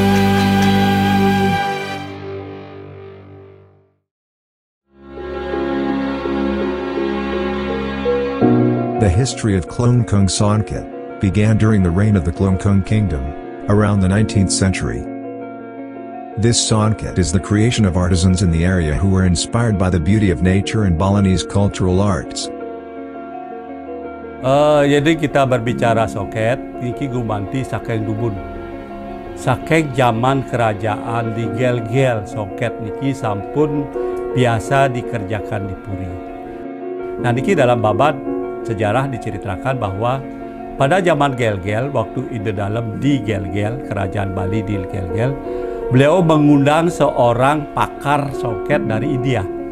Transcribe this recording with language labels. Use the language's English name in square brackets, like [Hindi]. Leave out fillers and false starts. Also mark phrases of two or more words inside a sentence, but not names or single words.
[English] The history of Klungkung Songket began during the reign of the Klungkung Kingdom, around the 19th century. This Songket is the creation of artisans in the area who were inspired by the beauty of nature and Balinese cultural arts. [Indonesian] Jadi kita berbicara Songket, ini [Balinese] gumanti saking dubun. [Indonesian] Saking zaman kerajaan di Gel-Gel Songket [Balinese] niki sampun [Indonesian] biasa dikerjakan di Puri. Nah niki dalam babat sejarah diceritakan bahwa pada zaman Gel-Gel, waktu itu dalam di Gel-Gel, kerajaan Bali di Gel-Gel, beliau mengundang seorang pakar Songket dari India.